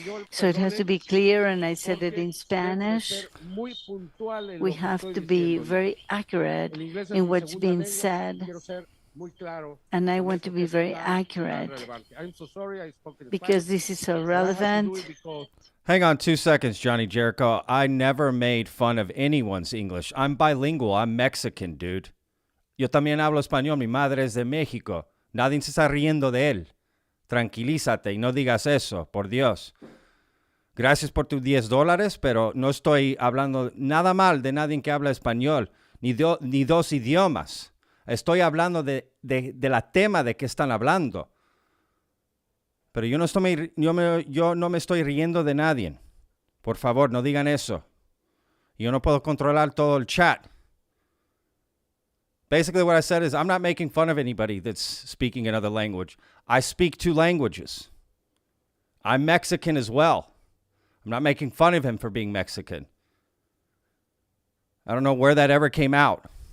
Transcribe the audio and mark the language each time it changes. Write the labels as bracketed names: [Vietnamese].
[English] So it has to be clear, and I said it in Spanish. We have to be very accurate in what's being said, and I want to be very accurate because this is so relevant. Hang on 2 seconds, Johnny Jericho. I never made fun of anyone's English. I'm bilingual. I'm Mexican, dude. [Spanish] Yo también hablo español, mi madre es de México. Nadie se está riendo de él. Tranquilízate y no digas eso, por Dios. Gracias por tus $10, pero no estoy hablando nada mal de nadie que habla español, ni dos idiomas. Estoy hablando de la tema de que están hablando. Pero yo no me estoy riendo de nadie. Por favor, no digan eso. Yo no puedo controlar todo el chat. [English] Basically, what I said is I'm not making fun of anybody that's speaking another language. I speak 2 languages. I'm Mexican as well. I'm not making fun of him for being Mexican. I don't know where that ever came out.